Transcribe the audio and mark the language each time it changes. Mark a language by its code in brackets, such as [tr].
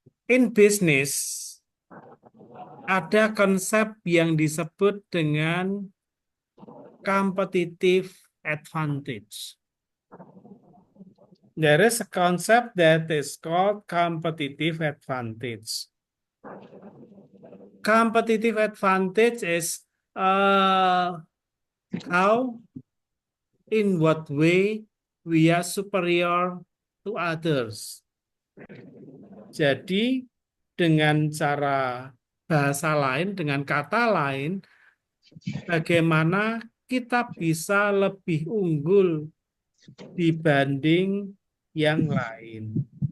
[en] In business, [id] ada konsep yang disebut dengan competitive advantage. [en] There is a concept that is called competitive advantage. Competitive advantage is how, in what way we are superior to others. [id] Jadi dengan cara bahasa lain, dengan kata lain, bagaimana kita bisa lebih unggul dibanding yang lain.